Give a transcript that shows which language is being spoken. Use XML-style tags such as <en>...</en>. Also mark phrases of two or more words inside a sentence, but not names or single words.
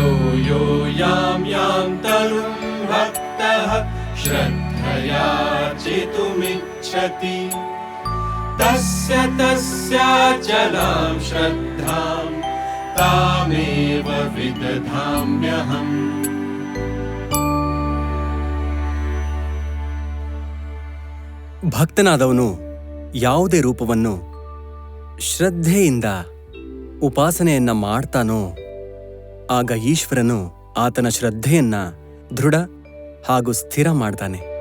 <sa>यो यां यां तनुं भक्तः श्रद्धयार्चितुमिच्छति तस्य तस्याचलां श्रद्धां तामेव विदधाम्यहम्.</sa> <kn>ಭಕ್ತನಾದವನು ಯಾವುದೇ ರೂಪವನ್ನು ಶ್ರದ್ಧೆಯಿಂದ ಉಪಾಸನೆಯನ್ನ ಮಾಡ್ತಾನೋ ಆಗ ಈಶ್ವರನು ಆತನ ಶ್ರದ್ಧೆಯನ್ನ ದೃಢ ಹಾಗೂ ಸ್ಥಿರ ಮಾಡ್ತಾನೆ.</kn>